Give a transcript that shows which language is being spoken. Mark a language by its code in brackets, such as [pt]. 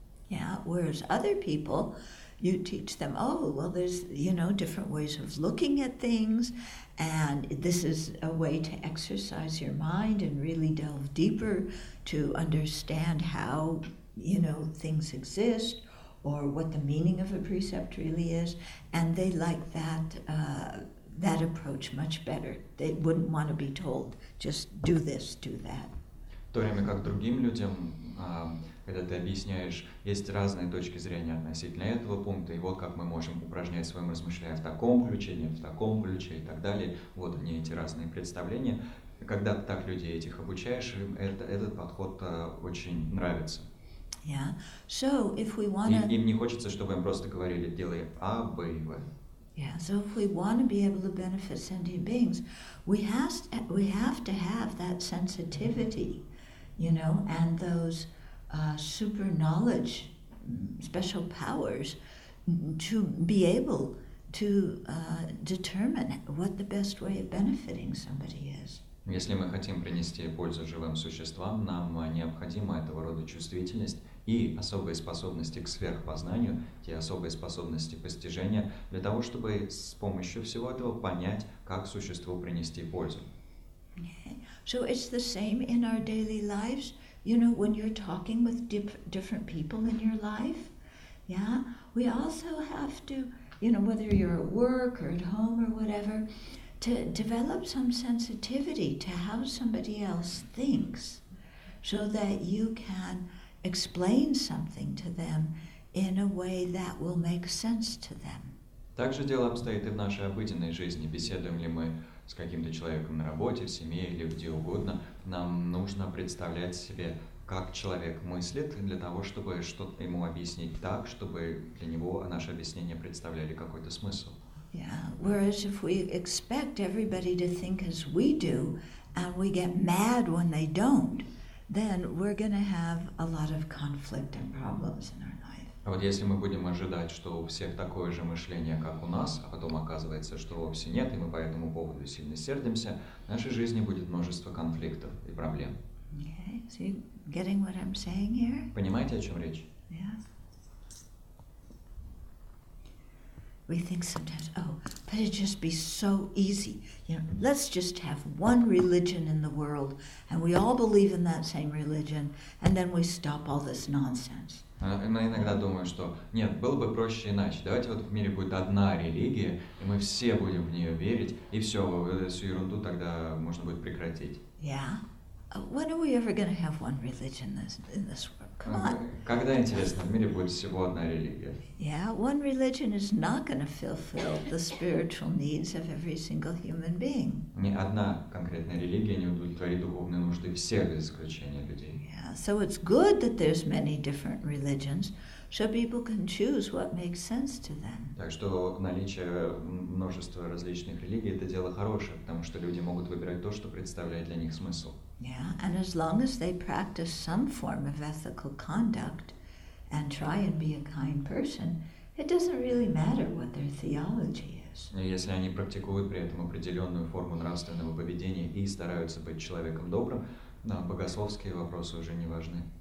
[en] Yeah, whereas other people, you teach them, there's, different ways of looking at things, and this is a way to exercise your mind and really delve deeper to understand how, things exist or what the meaning of a precept really is, and they like that approach much better. They wouldn't want to be told, just do this, do that. [ru] В то время как другим людям, когда ты объясняешь, есть разные точки зрения относительно этого пункта, и вот как мы можем упражнять своим размышления в таком ключе, не в таком ключе и так далее. Вот они, эти разные представления. Когда ты так людей этих обучаешь, им этот подход очень нравится. [en] Yeah. So if we wanna... [ru] Им не хочется, чтобы им просто говорили: делай А, Б и В. [en] Yeah, so if we want to be able to benefit sentient beings, we have to have that sensitivity, and those super knowledge, special powers to be able to determine what the best way of benefiting somebody is. [ru] Если мы хотим принести пользу живым существам, нам необходима этого рода чувствительность и особые способности к сверхпознанию, те особые способности постижения, для того, чтобы с помощью всего этого понять, как существу принести пользу. [en] Okay. So it's the same in our daily lives. When you're talking with different people in your life, yeah, we also have to, whether you're at work or at home or whatever, to develop some sensitivity to how somebody else thinks, so that you can explain something to them in a way that will make sense to them. [ru] Так же дело обстоит и в нашей обыденной жизни. Беседуем ли мы с каким-то человеком на работе, в семье или где угодно, нам нужно представлять себе, как человек мыслит, для того, чтобы что-то ему объяснить так, чтобы для него наше объяснение представляли какой-то смысл. [en] Yeah. Whereas if we expect everybody to think as we do, and we get mad when they don't, then we're going to have a lot of conflict and problems in our life. [ru] А вот если мы будем ожидать, что у всех такое же мышление, как у нас, а потом оказывается, что вовсе нет, и мы по этому поводу сильно сердимся, в нашей жизни будет множество конфликтов и проблем. [en] Okay. So you getting what I'm saying here? [ru] Понимаете, о чем речь? [en] Yeah. We think sometimes, but it'd just be so easy. Let's just have one religion in the world, and we all believe in that same religion, and then we stop all this nonsense. [ru] Но иногда думаю, что нет, было бы проще иначе. Давайте вот в мире будет одна религия, и мы все будем в нее верить, и все, всю ерунду тогда можно будет прекратить. [en] Yeah. When are we ever going to have one religion in this world? Come on. [ru] Когда, интересно, в мире будет всего одна религия? [en] Yeah, one religion is not going to fulfill the spiritual needs of every single human being. [ru] Ни одна конкретная религия не удовлетворит духовные нужды всех без исключения людей. [en] Yeah, so it's good that there's many different religions, so people can choose what makes sense to them. [ru] Так что наличие множества различных религий – это дело хорошее, потому что люди могут выбирать то, что представляет для них смысл. [en] Yeah, and as long as they practice some form of ethical conduct and try and be a kind person, it doesn't really matter what their theology is. [ru] И если они практикуют при этом определенную форму нравственного поведения и стараются быть человеком добрым, богословские вопросы уже не важны.